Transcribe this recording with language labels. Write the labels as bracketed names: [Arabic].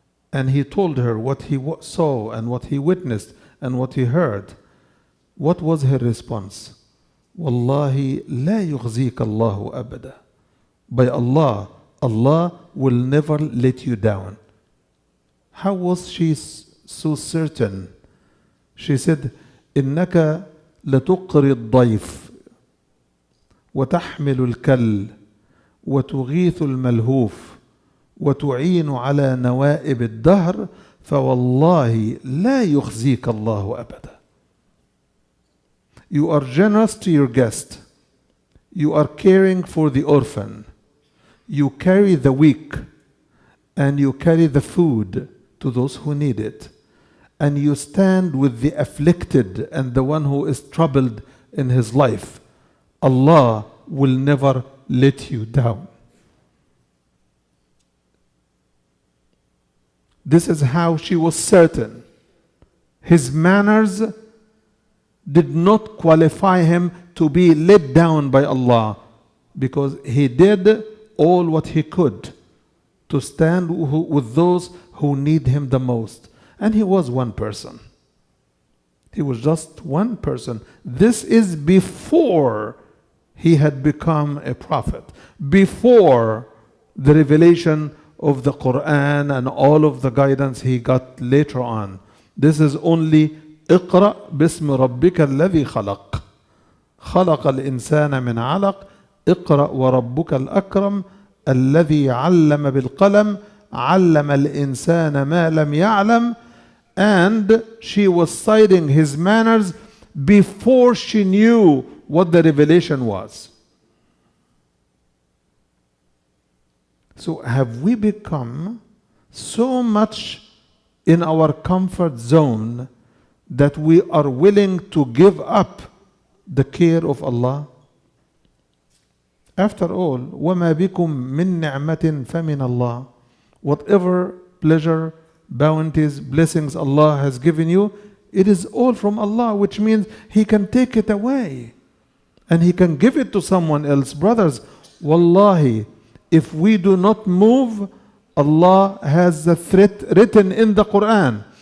[English] And he told her what he saw and what he witnessed and what he heard. What was her response? [Arabic] Wallahi la yughzika Allahu abada. [English] By Allah, Allah will never let you down. How was she so certain? She said, [Arabic] إنك لتقري الضيف وتحمل الكل وتغيث الملهوف وتعين على نوائب الدهر فوالله لا يخزيك الله أبدا. [English] You are generous to your guest. You are caring for the orphan. You carry the weak and you carry the food to those who need it. And you stand with the afflicted and the one who is troubled in his life. Allah will never let you down. This is how she was certain. His manners did not qualify him to be let down by Allah, because he did all what he could to stand with those who need him the most. And he was one person. He was just one person. This is before he had become a prophet, before the revelation of the Quran and all of the guidance he got later on. This is only [Arabic] اقرأ باسم ربك الذي خلق خلق الإنسان من علق اقرأ وربك الأكرم الذي علم بالقلم علم الإنسان ما لم يعلم. [English] And she was citing his manners before she knew what the revelation was. So have we become so much in our comfort zone that we are willing to give up the care of Allah? After all, [Arabic] وَمَا بِكُم مِّن نِعْمَةٍ فَمِنَ اللَّهِ. [English] Whatever pleasure, bounties, blessings Allah has given you, it is all from Allah, which means He can take it away and He can give it to someone else. Brothers, wallahi, if we do not move, Allah has the threat written in the Quran.